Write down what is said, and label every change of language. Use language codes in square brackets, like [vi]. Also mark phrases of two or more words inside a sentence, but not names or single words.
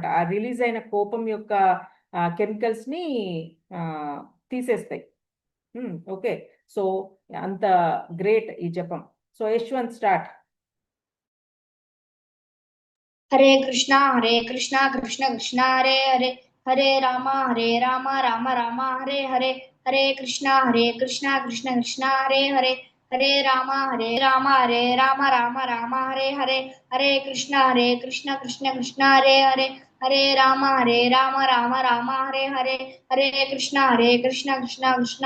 [te] ఆ రిలీజ్ అయిన కోపం యొక్క కెమికల్స్ని తీసేస్తాయి. [en] Okay, so [te] అంత గ్రేట్ ఈ జపం. సో యశ్వంత్ స్టార్ట్. [sa] హరే కృష్ణ కృష్ణ కృష్ణ హరే హరే హరే రామ రామ రామ హరే హరే హరే కృష్ణ కృష్ణ కృష్ణ హరే హరే హరే రామ రామ రామ హరే హరే హరే కృష్ణ కృష్ణ కృష్ణ హరే హరే హరే రామ రామ రామ హరే హరే హరే కృష్ణ కృష్ణ కృష్ణ